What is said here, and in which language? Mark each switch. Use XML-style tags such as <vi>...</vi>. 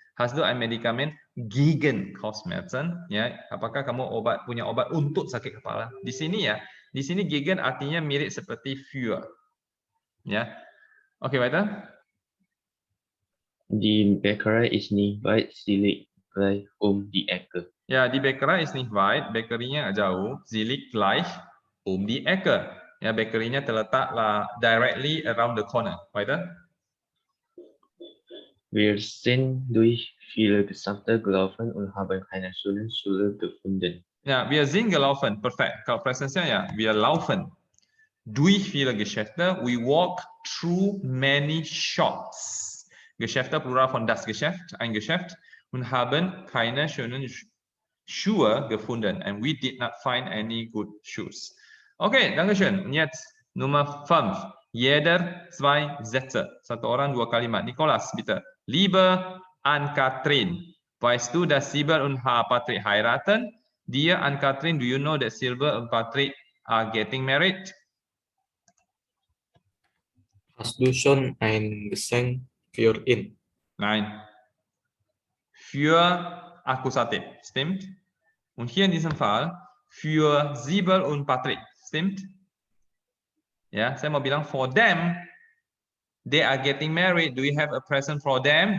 <de>Hast du ein Medikament gegen Kopfschmerzen?</de> <id>Ya, apakah kamu punya obat untuk sakit kepala? Di sini gegen artinya mirip seperti für. Ya. Oke, weiter.</id> <de>Die Bäckerei ist nicht weit, sie liegt gleich die Ecke. Ya, die Bäckerei ist nicht weit,</de> <id>bakerinya nggak jauh,</id> <de>sie liegt gleich die Ecke.</de> <id>Ya, bakerinya terletaklah</id> <en>directly around the corner.</en> <id>Weiter.</id> <de>Wir sind durch viele Geschäfte gelaufen und haben keine schönen Schule gefunden. Ja, wir sind gelaufen. Perfekt.</de> <id>Kalau presensnya ya,</id> <de>wir laufen. Durch viele Geschäfte,</de> <en>we walk through many shops.</en> <de>Geschäfte plural von das Geschäft, ein Geschäft. und haben keine schönen Schuhe gefunden.</de> <en>And we did not find any good shoes.</en> <de>Okay, Dankeschön. Und jetzt Nummer 5. Jeder 2 Sätze.</de> <id>Satu orang 2 kalimat. Nicholas, bitte.</id> <de>Liebe Ann-Kathrin, weißt du, dass Silber und Patrick heiraten?</de> <en>Dear Ann-Kathrin, do you know that Silver and Patrick are getting married?</en> <de>Hast du schon ein Geschenk für ihn? Nein. Für Akkusativ. Stimmt? Und hier in diesem Fall für Sibyl und Patrick. Stimmt?</de> <id>Ya, saya mau bilang</id> <en>for them, they are getting married. Do you have a present for them?</en>